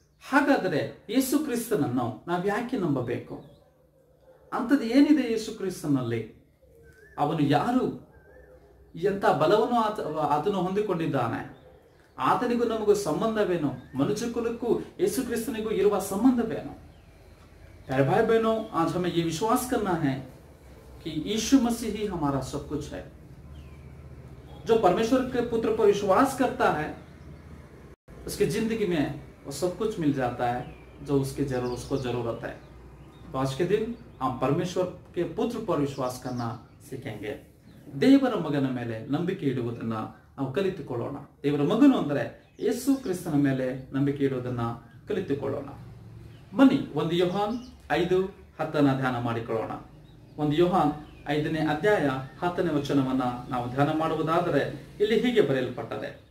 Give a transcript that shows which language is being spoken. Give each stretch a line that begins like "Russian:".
Kannada: ಹಾಗಾದರೆ ಯೇಸು ಕ್ರಿಸ್ತನನ್ನು ನಾವು ಯಾಕೆ ನಂಬಬೇಕು? ಅಂಥದ್ದು ಏನಿದೆ ಯೇಸು ಕ್ರಿಸ್ತನಲ್ಲಿ? ಅವನು ಯಾರು? ಎಂಥ ಬಲವನ್ನು ಆತನು ಹೊಂದಿಕೊಂಡಿದ್ದಾನೆ? ಆತನಿಗೂ ನಮಗೂ ಸಂಬಂಧವೇನು? मनुष्य कुलಕ್ಕೂ यीशु क्रिस्तनिಗೂ ಇರುವ ಸಂಬಂಧವೇನು?
Hindi: प्यारे भाई बहनों, आज हमें ये विश्वास करना है कि यीशु मसीह ही हमारा सब कुछ है। जो परमेश्वर के पुत्र पर विश्वास करता है उसकी जिंदगी में वो सब कुछ मिल जाता है जो उसको जरूरत है। तो आज के दिन हम परमेश्वर के पुत्र पर विश्वास करना सीखेंगे।
Kannada: ದೇವರ ಮಗನ ಮೇಲೆ ನಂಬಿಕೆ ಇಡುವುದನ್ನ ನಾವು ಕಲಿತುಕೊಳ್ಳೋಣ। ದೇವರ ಮಗನು ಅಂದರೆ ಯೇಸು ಕ್ರಿಸ್ತನ ಮೇಲೆ ನಂಬಿಕೆ ಇಡುವುದನ್ನ ಕಲಿತುಕೊಳ್ಳೋಣ। ಬನ್ನಿ 1 ಯೋಹಾನ್ 5:10 ಧ್ಯಾನ ಮಾಡಿಕೊಳ್ಳೋಣ। 1 ಯೋಹಾನ್ 5ನೇ ಅಧ್ಯಾಯ 10ನೇ ವಚನವನ್ನ ನಾವು ಧ್ಯಾನ ಮಾಡುವುದಾದರೆ ಇಲ್ಲಿ ಹೀಗೆ ಬರೆಯಲ್ಪಟ್ಟದೆ।